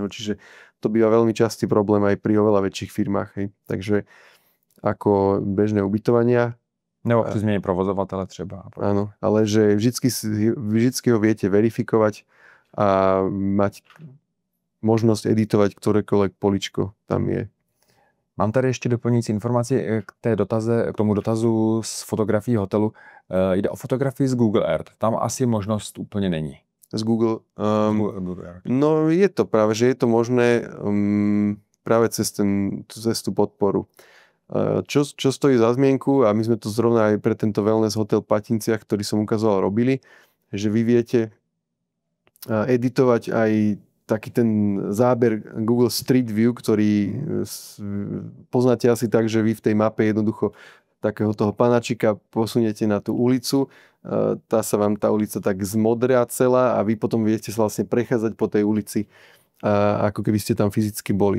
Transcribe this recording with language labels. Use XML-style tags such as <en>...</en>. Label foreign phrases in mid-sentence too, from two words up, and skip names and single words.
<sk>Čiže to býva veľmi častý problém aj pri oveľa väčších firmách. Hej. Takže ako bežné ubytovania.</sk> <cs>Nebo pri zmene provozovatele třeba.</cs> <sk>Áno, ale že vždycky ho viete verifikovať a mať možnosť editovať ktorékoľvek poličko tam je.</sk> <cs>Mám tady ještě doplňující informaci k tomu dotazu z fotografií hotelu. Jde o fotografii z Google Earth. Tam asi možnost úplně není. Z Google? Google Earth.</cs> <sk>No je to práve, že je to možné práve cez tú podporu. Čo stojí za zmienku, a my sme to zrovna aj pre tento wellness hotel v Patinciach, ktorý som ukazoval, robili, že vy viete editovať aj taký ten záber Google Street View, ktorý poznáte asi tak, že vy v tej mape jednoducho takého toho panačika posuniete na tú ulicu, tá ulica tak zmodrá celá a vy potom viete sa vlastne prechádzať po tej ulici, ako keby ste tam fyzicky boli.</sk>